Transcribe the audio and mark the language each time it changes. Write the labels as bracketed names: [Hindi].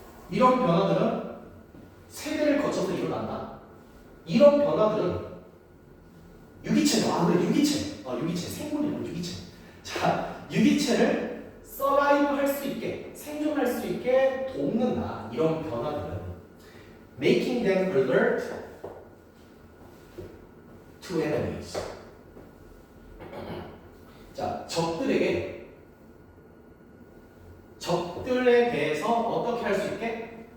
[Korean] 이런 변화들은 세대를 거쳐서 일어난다. 이런 변화들은 유기체, 유기체, 생물이고 유기체. 자, 유기체를 서바이브 할 수 있게, 생존할 수 있게 돕는다. 이런 변화들은 [English] making them alert to enemies. [Korean] 자, 적들에 대해서 어떻게 할 수 있게?